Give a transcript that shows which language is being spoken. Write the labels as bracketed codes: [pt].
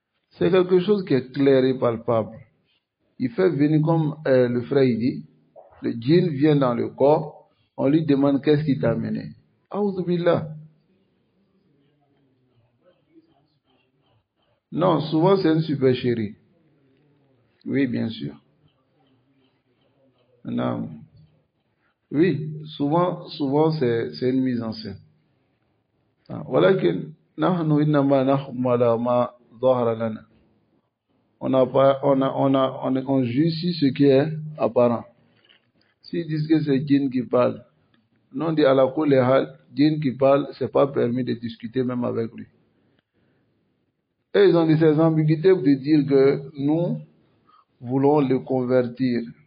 [fr] C'est quelque chose qui est clair et palpable. Il fait venir comme le frère il dit, le djinn vient dans le corps, on lui demande qu'est-ce qui t'a amené. Aouzubillah. Non, souvent c'est une supercherie. Oui, bien sûr. Non. Oui, souvent c'est une mise en scène. [ar] ولكن نحن إنما نحكم على ما ظهر لنا. [fr] On juge sur ce qui est apparent. S'ils disent que c'est djinn qui parle, non, on dit à la cour les hal, djinn qui parle, c'est pas permis de discuter même avec lui. Et ils ont dit ces ambiguïtés de dire que nous voulons le convertir.